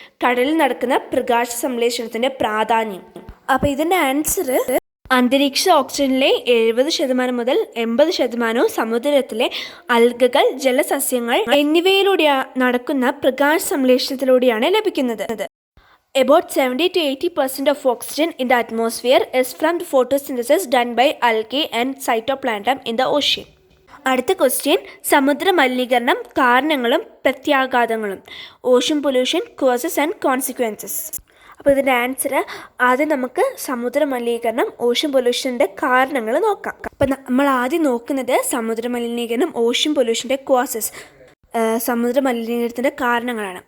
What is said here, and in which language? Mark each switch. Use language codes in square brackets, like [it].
[ml] കടലിൽ നടക്കുന്ന പ്രകാശ സംശ്ലേഷണത്തിൻ്റെ പ്രാധാന്യം. അപ്പോൾ ഇതിൻ്റെ ആൻസർ, അന്തരീക്ഷ ഓക്സിജനിലെ 70% മുതൽ 80% സമുദ്രത്തിലെ അൽഗകൾ, ജലസസ്യങ്ങൾ എന്നിവയിലൂടെ നടക്കുന്ന പ്രകാശ സംശ്ലേഷണത്തിലൂടെയാണ് ലഭിക്കുന്നത്. [en] About 70 to 80% of oxygen in the atmosphere is from the photosynthesis done by algae and phytoplankton in the ocean. [ml] അടുത്ത ക്വസ്റ്റ്യൻ, സമുദ്ര മലിനീകരണം, കാരണങ്ങളും പ്രത്യാഘാതങ്ങളും. [en] Ocean pollution, causes and consequences. [ml] അപ്പോൾ ഇതിൻ്റെ ആൻസർ, ആദ്യം നമുക്ക് സമുദ്ര മലിനീകരണം, ഓഷ്യൻ പൊല്യൂഷൻ്റെ കാരണങ്ങൾ നോക്കാം. അപ്പോൾ നമ്മൾ ആദ്യം നോക്കുന്നത് സമുദ്ര മലിനീകരണം, ഓഷ്യൻ പൊല്യൂഷൻ്റെ കോസസ്, സമുദ്ര മലിനീകരണത്തിൻ്റെ കാരണങ്ങളാണ്.